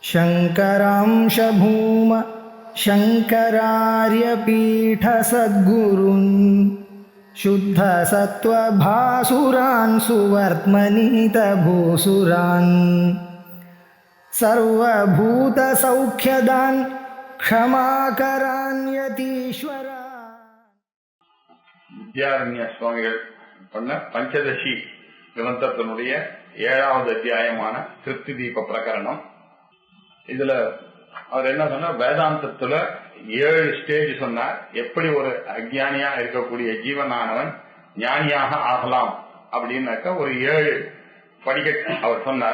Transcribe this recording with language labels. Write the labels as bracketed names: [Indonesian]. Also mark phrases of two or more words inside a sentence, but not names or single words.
[Sanskrit] शङ्करांश भूम शङ्करार्यपीठसद्गुरून् शुद्धसत्त्वभासुरान् सुवर्त्मनीतभूसुरान् सर्वभूतसौख्यदान् क्षमाकरान् यतीश्वरा. [Tamil] வித்யாரண்ய சுவாமிகள் பண்ண பஞ்சதசி கிரந்தத்தினுடைய 7வது அத்தியாயமான திருப்தி தீப பிரகரணம். இதுல அவர் என்ன சொன்னார், வேதாந்தத்துல 7 ஸ்டேஜ் சொன்னார். எப்படி ஒரு அஜ்ஞானியா இருக்கக்கூடிய ஜீவனானவன் ஞானியாக ஆகலாம் அப்படின்னாக்க ஒரு 7 படிக்கட்டு அவர் சொன்னார்.